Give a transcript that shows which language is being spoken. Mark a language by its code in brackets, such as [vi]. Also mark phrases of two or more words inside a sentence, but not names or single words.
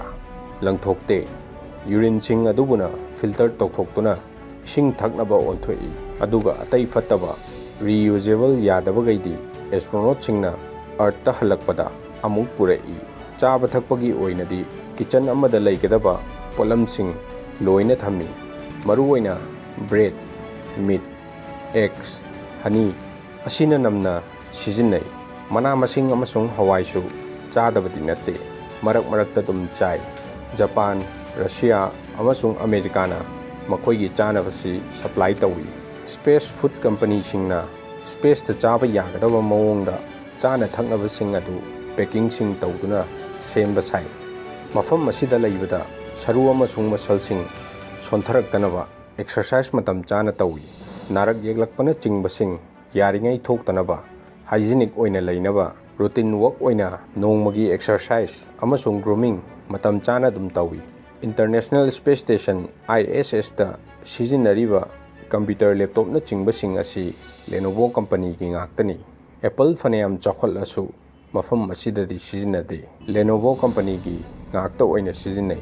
[mni] Langthokte urine sing adubuna filter tawthoktuna ising thaknaba onthoi. Aduga atai fataba reusable yadabagaidi astronaut singna earth ta halakpada amuk purai. Chaba thakpagi oinadi kitchen amada leikadaba polam sing loina thammi. Maru oina bread, meat, eggs, honey asina namna sizinai. Mana masing amasung hawai su chadabadi natte marak marakta dum chai. Japan, Russia amasung Americana makhoigi chanabasi supply tawi. [en] Space food company [mni] singna space ta chaba yagadaba mawongda chana thaknaba sing adu packing sing tawduna semba sai. Mafam asida leibada saru amasung muscle sing sontharaktanaba exercise matam chana tawi. Narak yeglakpana chingba sing yaringai thoktanaba hygienic oina leinaba [en] routine work [mni] oina nongmagi exercise amasung grooming matam chana dum tawi. International Space Station ISS ta sizinariba [en] computer laptop [mni] na chingba sing asi Lenovo company ki ngaktani. Apple fanayam chakhwalasu mafam asidadi sizinade Lenovo company ki ngakta oina sizinai.